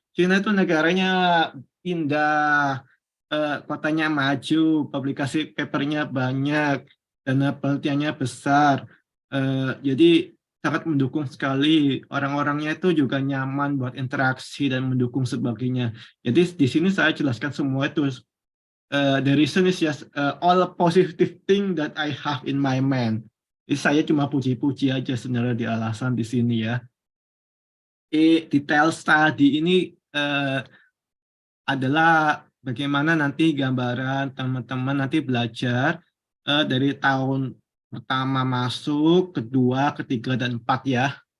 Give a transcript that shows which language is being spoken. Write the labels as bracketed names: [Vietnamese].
[Indonesian] Cina itu negaranya indah, kotanya maju, publikasi papernya banyak, dana penelitiannya besar. Jadi sangat mendukung sekali. Orang-orangnya itu juga nyaman buat interaksi dan mendukung sebagainya. Jadi di sini saya jelaskan semua itu. [English] The reason is just all positive thing that I have in my mind. [Indonesian] Jadi saya cuma puji-puji aja sebenarnya di alasan di sini ya. Detail study ini adalah bagaimana nanti gambaran teman-teman nanti belajar dari tahun pertama masuk, kedua, ketiga, dan empat ya.